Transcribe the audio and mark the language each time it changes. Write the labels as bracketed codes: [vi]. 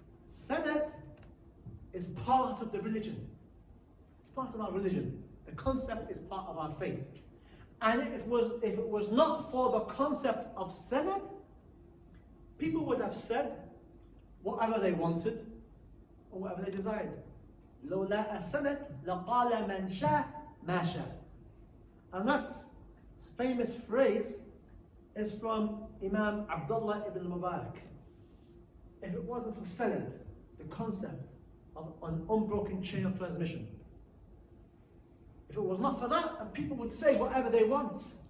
[en] Sanad is part of the religion. It's part of our religion. The concept is part of our faith. And if it was not for the concept of sanad, people would have said whatever they wanted or whatever they desired. [ar] لولا السند لقال من شاء ما شاء. [en] And that famous phrase is from Imam Abdullah ibn Mubarak. If it wasn't for sanad, the concept of an unbroken chain of transmission, if it was not for that, people would say whatever they want.